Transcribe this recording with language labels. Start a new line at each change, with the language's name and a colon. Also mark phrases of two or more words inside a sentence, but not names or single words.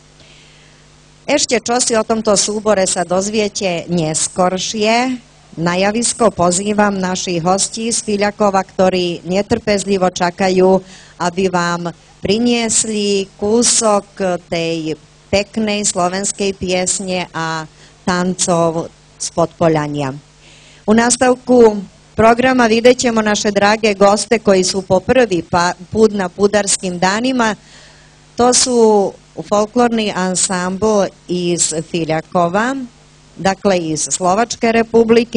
Slovak: Ešte čo si o tomto súbore sa dozviete neskoršie. Na javisko pozývam našich hostí z Filiakova, ktorí netrpezlivo čakajú, aby vám priniesli kúsok tej peknej slovenskej piesne a tancov z Podpoľania.
Croatian: U nástavku programa vidjet ćemo naše drage goste koji su po prvi put na Pudarskim danima. To su folklorni ansambl iz Filjakova, dakle iz Slovačke republike.